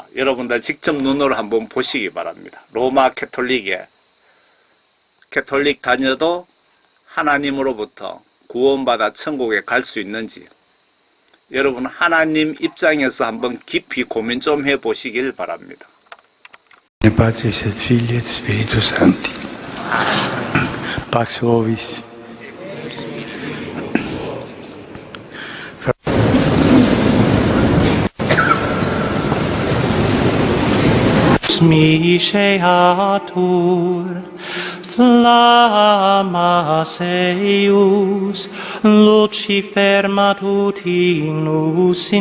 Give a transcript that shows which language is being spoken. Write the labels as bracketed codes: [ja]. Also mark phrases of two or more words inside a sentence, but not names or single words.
[ko] 여러분들 직접 눈으로 한번 보시기 바랍니다. 로마 캐톨릭 다녀도 하나님으로부터 구원받아 천국에 갈 수 있는지 여러분 하나님 입장에서 한번 깊이 고민 좀 해보시길 바랍니다. [la] Patris et Filii et Spiritus Sancti. Pax vobis. Misceatur flammas eius Lucifer matutinus